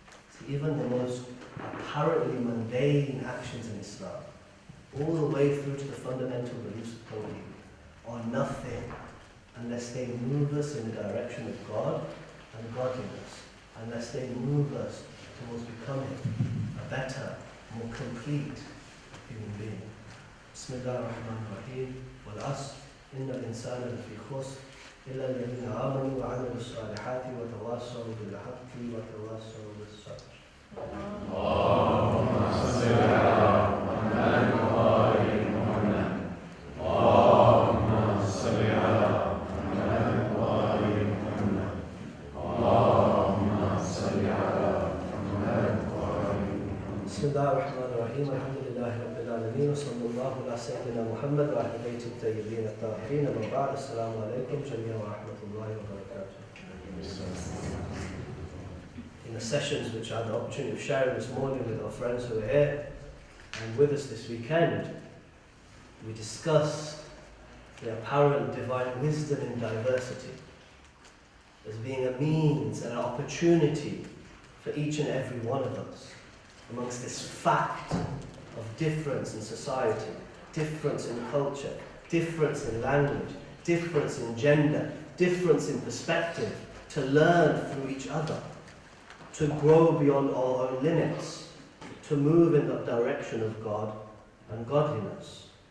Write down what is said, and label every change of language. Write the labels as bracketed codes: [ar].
[en] See, even the most apparently mundane actions in Islam, all the way through to the fundamental beliefs of Tawheed, are nothing unless they move us in the direction of God and godliness, unless they move us towards becoming a better, more complete human being. [ar] Bismillah ar-Rahman ar-Rahim. Wal-Asr. Inna al-insana lafi khusr. إلا الذين آمنوا وعملوا الصالحات وتواصوا بالحق وتواصوا بالصبر. اللهم صل على محمد وآل محمد. اللهم صل على محمد وآل محمد. اللهم صل على محمد وآل محمد. بسم الله الرحمن الرحيم. الحمد لله رب العالمين وصلى الله على سيدنا محمد وعلى بيت الطيبين الطاهرين. أما بعد، السلام عليكم جميعا ورحمة الله وبركاته. [en] In the sessions which I had the opportunity of sharing this morning with our friends who are here and with us this weekend, we discussed the apparent divine wisdom in diversity as being a means and an opportunity for each and every one of us amongst this fact of difference in society, difference in culture, difference in language, difference in gender, difference in perspective, to learn through each other, to grow beyond our own limits, to move in the direction of God and godliness.